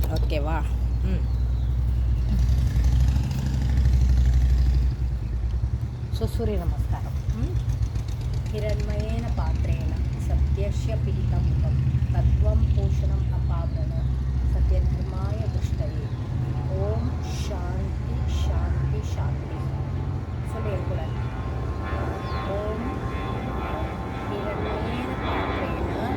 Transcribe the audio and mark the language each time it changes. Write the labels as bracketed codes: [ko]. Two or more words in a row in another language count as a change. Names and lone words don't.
[ta] ஓகேவா? ஸோ சூரிய நமஸ்காரம். [sa] हिरण्मयेन पात्रेण सत्यस्य पिहितं मुखं तत्त्वं पोषणम् अपावरण सत्यधर्माय दृष्टये ओम शांति शांति शांति. [ta] சொல்லியே கூட [sa] ஓம் हिरण्मयेन पात्रेण